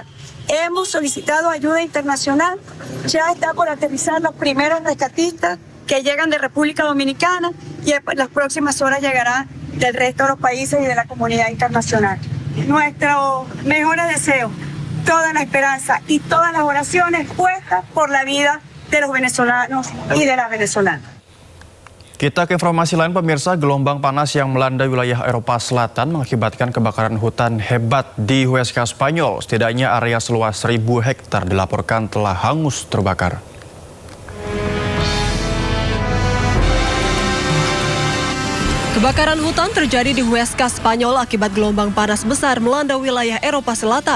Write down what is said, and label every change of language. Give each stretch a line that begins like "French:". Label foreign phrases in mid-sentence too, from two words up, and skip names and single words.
Spanish: Hemos solicitado ayuda internacional, ya está por aterrizar los primeros rescatistas que llegan de República Dominicana y en las próximas horas llegarán del resto de los países y de la comunidad internacional. Nuestro mejor deseo, toda la esperanza y todas las oraciones puestas por la vida de los venezolanos y de las venezolanas.
Indonesian: Kita ke informasi lain, pemirsa. Gelombang panas yang melanda wilayah Eropa Selatan mengakibatkan kebakaran hutan hebat di Huesca, Spanyol. Setidaknya area seluas 1.000 hektar dilaporkan telah hangus terbakar. Kebakaran hutan terjadi di Huesca, Spanyol akibat gelombang panas besar melanda wilayah Eropa Selatan.